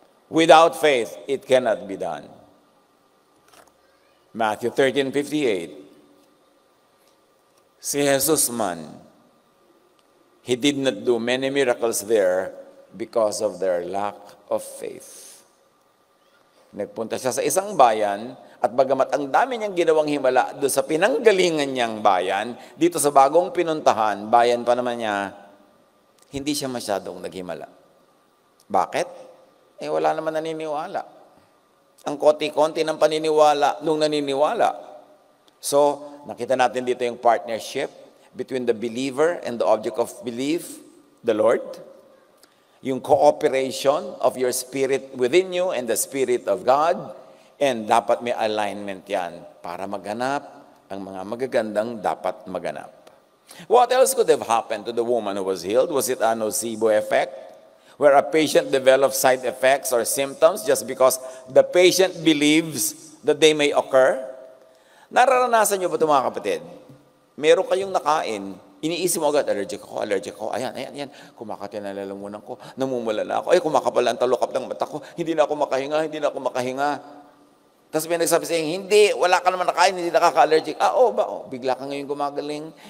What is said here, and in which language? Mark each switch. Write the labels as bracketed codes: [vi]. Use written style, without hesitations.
[en] Without faith, it cannot be done. Matthew 13:58. [tl] Si Jesus man, [en] he did not do many miracles there because of their lack of faith. [tl] Nagpunta siya sa isang bayan, at bagamat ang dami niyang ginawang himala doon sa pinanggalingan niyang bayan, dito sa bagong pinuntahan, bayan pa naman niya, hindi siya masyadong naghimala. Bakit? Wala naman naniniwala. Ang konti-konti ng paniniwala nung naniniwala. [en] So, [tl] nakita natin dito yung [en] partnership between the believer and the object of belief, the Lord. Yung cooperation of your spirit within you and the Spirit of God. [tl] And dapat may alignment yan para maganap ang mga magagandang dapat maganap. [en] What else could have happened to the woman who was healed? Was it a nocebo effect, where a patient develops side effects or symptoms just because the patient believes that they may occur? [tl] Nararanasan niyo ba ito, mga kapatid? Meron kayong nakain, iniisip mo agad, allergic ako, ayan, kumakati na lalamunan ko, namumula na ako, kumakapal ang talukap ng mata ko, hindi na ako makahinga. Tapos may nagsabi sa'yo, hindi, wala ka naman nakain, hindi nakaka-allergic. Bigla ka ngayon gumagaling.